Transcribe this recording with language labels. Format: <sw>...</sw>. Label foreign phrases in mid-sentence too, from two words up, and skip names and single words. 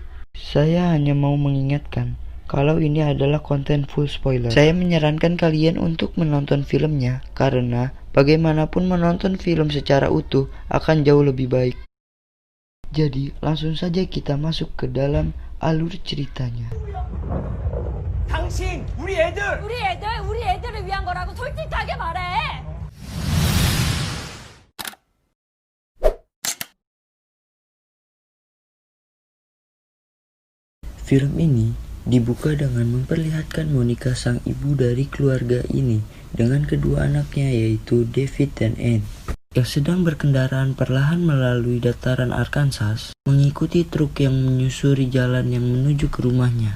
<id>Saya hanya mau mengingatkan kalau ini adalah konten</id> <en>full spoiler.</en> <id>Saya menyarankan kalian untuk menonton filmnya karena bagaimanapun menonton film secara utuh akan jauh lebih baik. Jadi langsung saja kita masuk ke dalam alur ceritanya.</id> <ko>당신 우리 애들을 위한 거라고 솔직하게 말해.</ko> <id>Film ini dibuka dengan memperlihatkan Monica, sang ibu dari keluarga ini, dengan kedua anaknya yaitu David dan Anne, yang sedang berkendaraan perlahan melalui dataran Arkansas, mengikuti truk yang menyusuri jalan yang menuju ke rumahnya.</id>